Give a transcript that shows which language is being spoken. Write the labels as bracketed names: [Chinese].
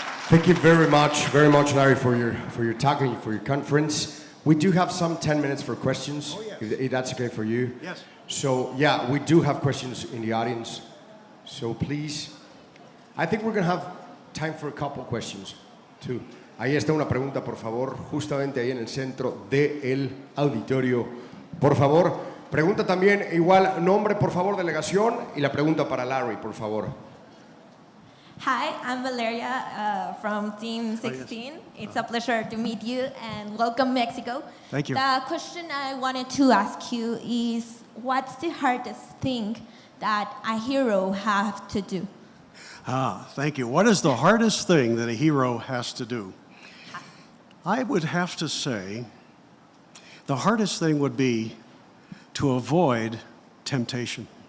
[English] Thank you very much, Larry, for your talk and for your conference. We do have some 10 minutes for questions, if that's okay for you. Yes. So, yeah, we do have questions in the audience. So, please, I think we're going to have time for a couple questions, too. [Spanish] Ahí está una pregunta, por favor, justamente ahí en el centro del auditorio. Por favor, pregunta también, igual, nombre, por favor, delegación, y la pregunta para Larry, por favor. [English] Hi, I'm Valeria from Team 16. It's a pleasure to meet you and welcome Mexico. Thank you. The question I wanted to ask you is, what's the hardest thing that a hero have to do? Thank you. What is the hardest thing that a hero has to do? I would have to say the hardest thing would be to avoid temptation.